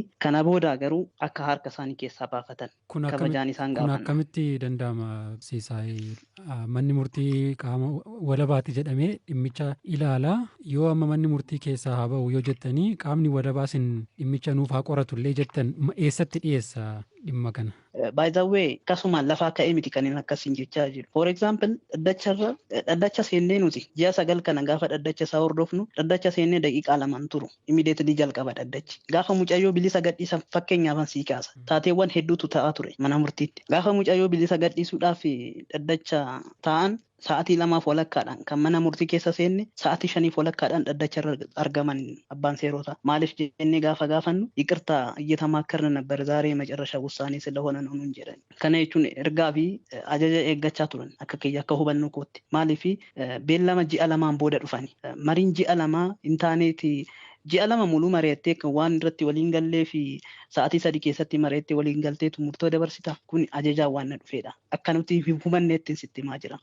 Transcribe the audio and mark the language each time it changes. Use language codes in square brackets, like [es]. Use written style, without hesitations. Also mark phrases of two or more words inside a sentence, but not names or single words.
[om] Kana booda garuu akka harka isaanii keessaa baafatan kabajaan isaan gaafanna. Kun akkamitti danda'ama Siisaayii? Manni murtii qaama walabaati jedhamee dhimmicha ilaalaa yoo amma manni murtii keessaa haa ba'u yoo jettanii qaamni walabaa isin dhimmicha nuuf haa qoratullee jettan eessatti dhiyeessa dhimma kana? [en] By the way, [om] akkasuma lafaa ka'ee miti kan inni akkasiin jechaa jiru. [en] For example, [om] dhaddacha seennee nuti ji'a 9 kana gaafa dhaddacha isaa hordofnu dhaddacha seennee daqiiqaa 2 turu. Immediately jalqaba dhaddachi. Gaafa mucayyoo bilisa gadhiisan fakkeenyaaf sii kaasa. Taateewwan hedduutu ta'aa ture mana murtiitti. Gaafa mucayyoo bilisa gadhiisuudhaaf dhaddacha ta'an sa'aatii 2 walakkaadhaan kan mana murtii keessa seenne sa'aatii 5 walakkaadhaan dhaddacha irra argaman abbaan seerotaa. Maaliif jennee gaafa gaafannu [am] ይቅርታ እየተማከርን ነበር ዛሬ መጨረሻ ውሳኔ ስለሆነ ነው እንጀራን [om] kana jechuun ergaa fi ajaja eeggachaa turan akka kiyya akka hubannoo kootti. Maaliif beellama ji'a 2 booda dhufani mariin ji'a 2 intaaneeti ji'a 2 muluu mari'attee kan waan irratti waliin gallee fi sa'aatii 3 keessatti mari'attee waliin galteetu murtoo dabarsita. Kun ajajaa waan dhufeedha. Akka nuti hubanneetti sitti himaa jira.